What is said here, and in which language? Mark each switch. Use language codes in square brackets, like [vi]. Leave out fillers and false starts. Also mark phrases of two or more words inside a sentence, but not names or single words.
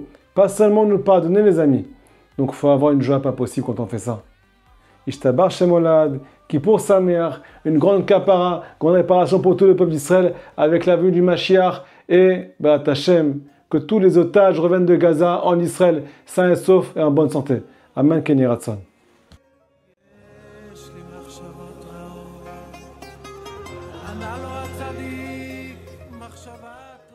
[fr] Pas seulement nous pardonner, les amis. Donc il faut avoir une joie pas possible quand on fait ça. [he] ישתבח שמו לעד, כיפור שמח, [fr] une grande kapara, grande réparation pour tout le peuple d'Israël avec la venue du Mashiach et [he] בעזרת השם, [fr] que tous les otages reviennent de Gaza en Israël, sains et saufs et en bonne santé. [he] אמן, כן יהי רצון. ענה לו הצדיק מחשבה